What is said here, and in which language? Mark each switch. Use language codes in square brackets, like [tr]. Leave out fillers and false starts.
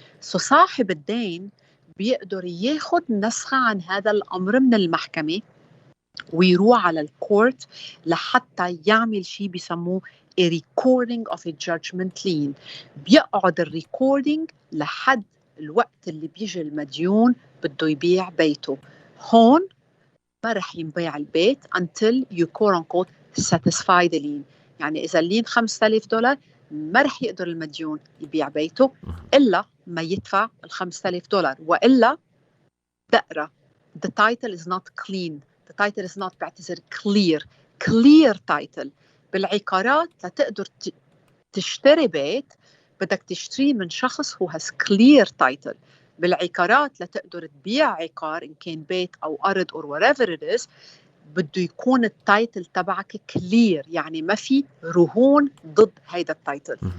[ar] صاحب الدين بيقدر ياخد نسخة عن هذا الأمر من المحكمة ويروح على الكورت لحتى يعمل شيء بيسموه a recording of a judgment lien. بيقعد الريكوردينج لحد الوقت اللي بيجي المديون بده يبيع بيته. [en] هون ما رح ينبيع البيت until you quote unquote satisfy the lien. [ar] يعني إذا اللين $5,000 ما رح يقدر المديون يبيع بيته إلا ما يدفع $5,000، وإلا دقرة the title is not clean. [en] The title is not بعتذر clear title. [ar] بالعقارات لتقدر تشتري بيت بدك تشتريه من شخص who has clear title. بالعقارات لتقدر تبيع عقار إن كان بيت أو أرض or whatever it is بده يكون التايتل تبعك كلير، يعني ما في رهون ضد هيدا التايتل.